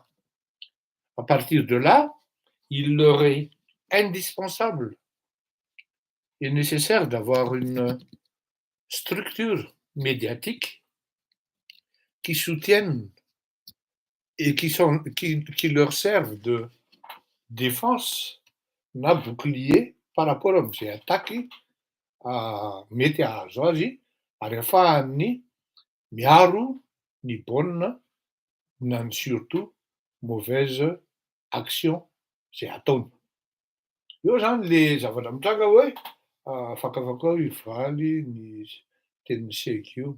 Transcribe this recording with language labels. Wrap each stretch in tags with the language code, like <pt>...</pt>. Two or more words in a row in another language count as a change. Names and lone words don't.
<fr>À partir de là, il leur est indispensable et nécessaire d'avoir une structure médiatique qui soutienne et qui leur servent de défense na bouclier par rapport am'zay attaque</fr> <mg>mety ahazo azy ary ahafahany miaro ny</mg> <fr>bonne</fr> <mg>na ny</mg> <fr>surtout mauvaise action</fr> <mg>zay ataony. Eo zany le zavatra mitranga hoe afakafaka ao hivaly ny tenin'niseko io.</mg>